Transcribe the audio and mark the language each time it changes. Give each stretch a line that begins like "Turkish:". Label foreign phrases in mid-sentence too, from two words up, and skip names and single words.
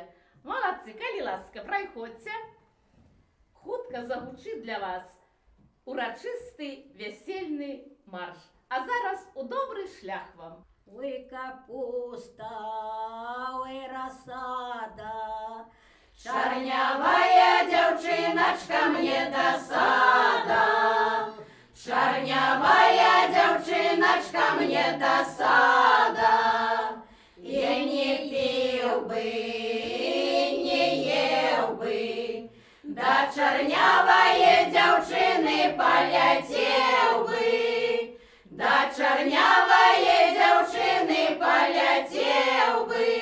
Ukrainian: Молодці, коли ласка, проходьте. Хутко загучить для вас урочистий весельний марш. А зараз у добрий шлях вам.
Russian: Ой, капуста, ой, рассада, чорнявая девчиночка мне досада, чорнявая девчиночка мне досада, я не пил бы, не ел бы, да чорнявая девчины полетел бы, да чорнявая девчины полетел бы,